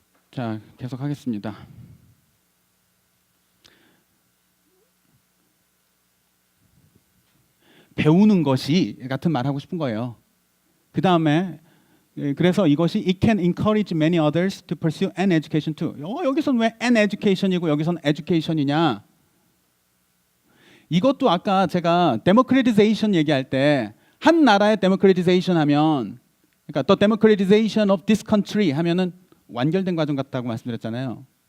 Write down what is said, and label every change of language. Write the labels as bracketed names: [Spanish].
[Korean] 자, 계속 하겠습니다. 배우는 것이 같은 말 하고 싶은 거예요. 그 다음에 그래서 이것이 [English] it can encourage many others to pursue an education too. [Korean] 여기서는 왜 an education이고 여기서는 education이냐? 이것도 아까 제가 democratization 얘기할 때 한 나라의 democratization 하면 그러니까 [English] the democratization of this country [Korean] 하면은 완결된 과정 같다고 말씀드렸잖아요.